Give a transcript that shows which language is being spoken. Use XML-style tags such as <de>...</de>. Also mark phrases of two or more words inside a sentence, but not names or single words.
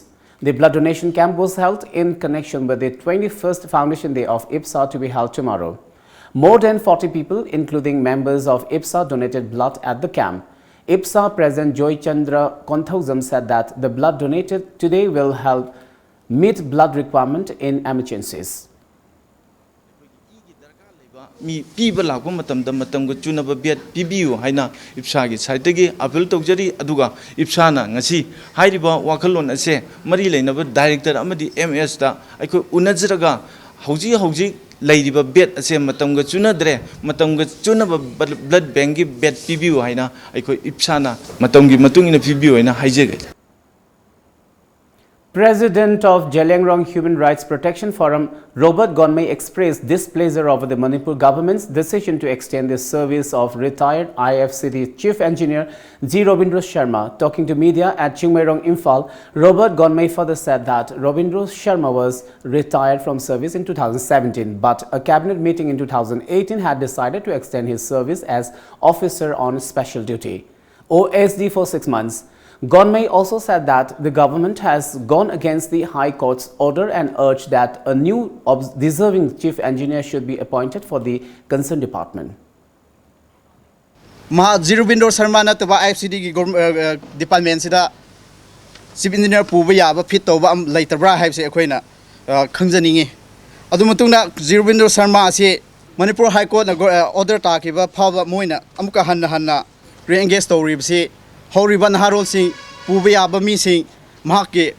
<en>The blood donation camp was held in connection with the 21st Foundation Day of IPSA to be held tomorrow. More than 40 people, including members of IPSA, donated blood at the camp. IPSA President Joy Chandra Konthausam said that the blood donated today will help meet blood requirement in emergencies.</en> <mni>Mi piba lakpa matamda matamga chunaba bet pibiu haina IPSA gi saitagi appeal tawjari aduga IPSA na ngasi hairiba wakalon ase mari leinaba director amadi MS da aikoi unajraga hauji lairiba bet ase matamga chunadre matamga chunaba</mni> <en>blood bank</en> <mni>gi bet pibiu haina aikoi IPSA na matamgi matungina pibiu haina haijege.</mni> <en>President of Jalangrong Human Rights Protection Forum, Robert Gonmei, expressed displeasure over the Manipur government's decision to extend the service of retired IFCD Chief Engineer G. Robindro Sharma. Talking to media at Chingmairong, Imphal, Robert Gonmei further said that Robindro Sharma was retired from service in 2017, but a cabinet meeting in 2018 had decided to extend his service as officer on special duty, OSD, for 6 months. Gonmei also said that the government has gone against the High Court's order and urged that a new deserving chief engineer should be appointed for the concerned department.</en> <mni>Robindro Sharma na taba IFCD gi department sida</mni> <en>chief engineer</en> <mni>puba yaba fit toba leitabra haibse akoina khangjaningi adu matungna Robindro Sharma ase Manipur High Court na order ta kiba phaba moina amuka hanna re-engage tawribse horiban harol sing puba yaba mi sing mahake</mni>